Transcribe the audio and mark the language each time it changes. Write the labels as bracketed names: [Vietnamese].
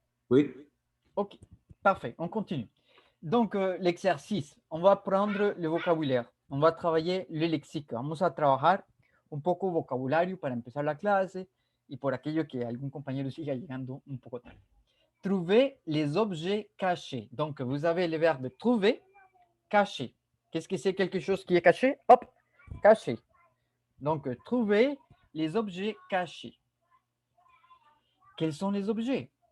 [French] Oui. Ok, parfait, on continue. Donc, l'exercice, on va prendre le vocabulaire, on va travailler le lexique. [Spanish] Vamos a trabajar un poco vocabulario para empezar la clase y por aquello que algún compañero siga llegando un poco tarde. [French] Trouver les objets cachés. Donc, vous avez le verbe trouver, caché. Qu'est-ce que c'est quelque chose qui est caché? Hop, caché. Donc, trouver les objets cachés. Quels sont les objets?